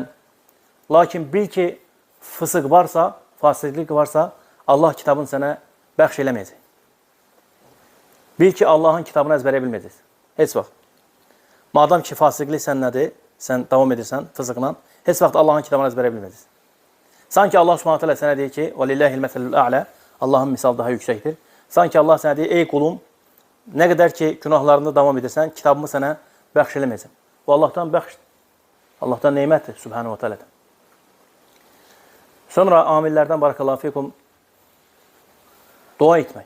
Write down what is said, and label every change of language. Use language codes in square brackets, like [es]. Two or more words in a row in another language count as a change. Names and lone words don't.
[az] Lakin bil ki, fısıq varsa, fasiqlik varsa, Allah kitabını sənə bəxş eləməyəcək. Bil ki, Allahın kitabını əzbərləyə bilməyəcəksən. Heç vaxt. Madam ki, fasiqlik sənnədir, sən davam edirsən fısıqla, heç vaxt Allahın kitabını əzbərləyə bilməyəcəksən. Sanki Allah [ar] سبحانه وتعالى [az] sənə deyir ki, [ar] وَلِلَّهِ الْمَثَلُ الْأَعْلَى [az] Allahın misal daha yüksəkdir. Sanki Allah sənə deyir, ey qulum, nə qədər ki, günahlarında davam edirsən, kitabımı sənə bəxş eləməyəcəm. Bu Allahdan bəxşdir. Allahdan neymətdir, [ar] سبحانه وتعالى. [az] Sonra amillərdən [ar] بارك الله فيكم [az] dua etmək.